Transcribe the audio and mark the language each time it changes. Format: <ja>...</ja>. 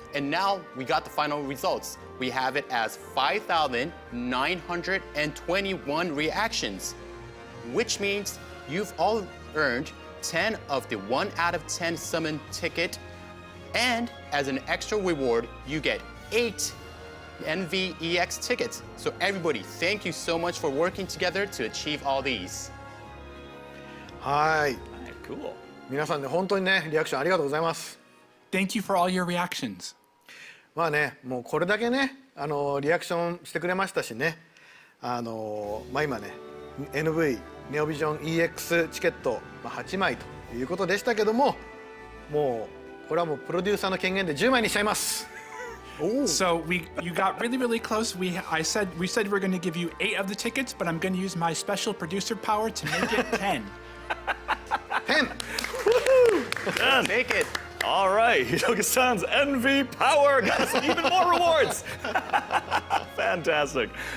<en>And now we got the final results. We have it as 5,921 reactions, which means you've all earned 10 of the 1 out of 10 summon ticket. And as an extra reward, you get 8 NVEX tickets. So everybody, thank you so much for working together to achieve all these.</en> <ja>はい。</ja> <en>Cool.</en> <ja>皆さんね本当にねリアクションありがとうございます。</ja> <en>Thank you for all your reactions.</en> <ja>まあねもうこれだけねリアクションしてくれましたしねまあ今ね NV ネオビジョン EX チケット、8枚ということでしたけどももうこれはもうプロデューサーの権限で10枚にしちゃいます。</ja> <en>So you got really close. We said we're going to give you 8 of the tickets, but I'm going to use my special producer power to make it 10. 10! Done. Make it. All right, Hiroki-san's NV power got us even more rewards. Fantastic.</en>